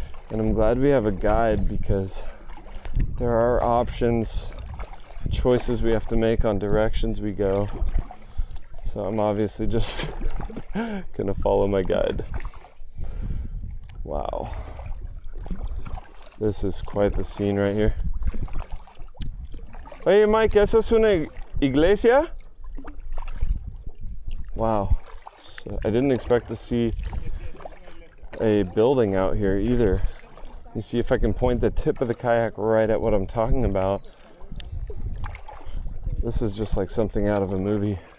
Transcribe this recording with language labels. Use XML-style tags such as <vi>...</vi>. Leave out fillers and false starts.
<en>And I'm glad we have a guide, because there are options, choices we have to make on directions we go. So I'm obviously just gonna follow my guide. Wow. This is quite the scene right here.</en> <es>Oye, Mike, ¿esa es una iglesia?</es> <en>Wow. So I didn't expect to see a building out here either. You see if I can point the tip of the kayak right at what I'm talking about. This is just like something out of a movie.</en>